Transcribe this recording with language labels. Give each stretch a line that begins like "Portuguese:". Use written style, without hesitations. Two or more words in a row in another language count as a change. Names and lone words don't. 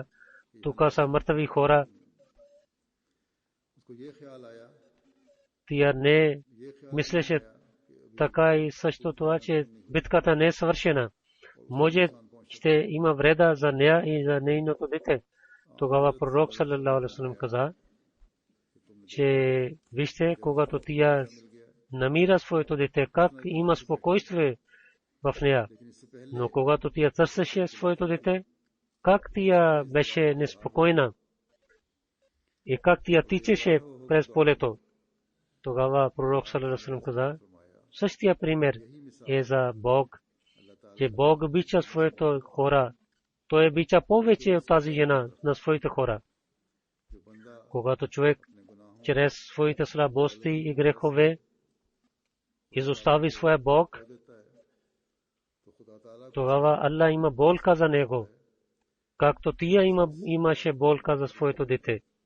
Bulgarian: Тук са мъртви хора. Тя не мислеше така и също това, че битката не е свършена. Може ще има вреда за нея и за нейното дете. Тогава пророк
Arabic: صلى الله عليه وسلم
Bulgarian: каза, че вижте, когато тя намира своето дете, как има спокойствие в нея. Но когато тя търсеше своето дете, как тя беше неспокойна. И как тя тичеше през полето. Тогава пророк
Arabic: صلى الله عليه وسلم
Bulgarian: каза, същия пример е за Бог, че Бог обича своите хора. Той обича повече от тази жена на своите хора. Когато човек чрез своите слабости и грехове изостави своя Бог, тогава Аллах има болка за него, както тия имаше болка за своето дете.